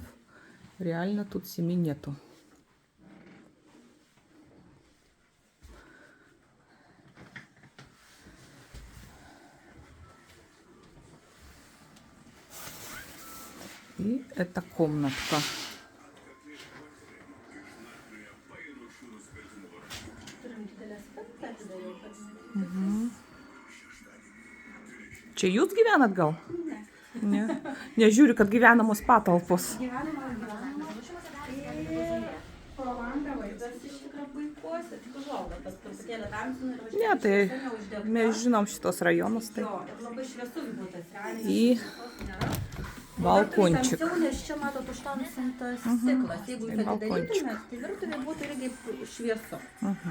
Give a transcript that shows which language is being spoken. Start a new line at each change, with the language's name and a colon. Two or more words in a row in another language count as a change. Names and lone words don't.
Russian: Реально тут 7 нету. И это комнатка. Угу.
Lithuanian: Čia jūs gyvenat gal? Ne. Nežiūriu, kad gyvenamos patalpos. Ne, tai mes žinom šitos rajonus. Tai.
Russian: И балкончик.
Lithuanian: Balkončikas. Угу.